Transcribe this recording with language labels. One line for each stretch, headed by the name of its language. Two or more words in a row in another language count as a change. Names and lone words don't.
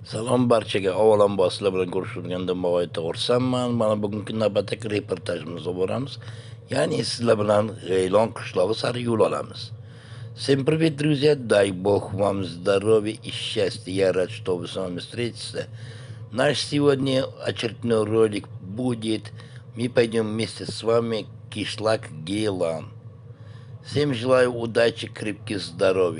Uzbek: Salom barchaga. Avvalambor sizlar bilan ko'rishgandan nihoyatda xursandman. Mana bugungi navbatdagi reportajimizga boramiz. Ya'ni sizlar bilan G'aylon qishlog'i sari yo'l olamiz.
Russian: Всем привет, друзья! Дай Бог вам здоровья и счастья. Я рад, что вы с вами встретиться. Наш сегодня очередной ролик будет. Мы пойдем вместе с вами в кишлак Гейлан. Всем желаю удачи, крепких здоровья.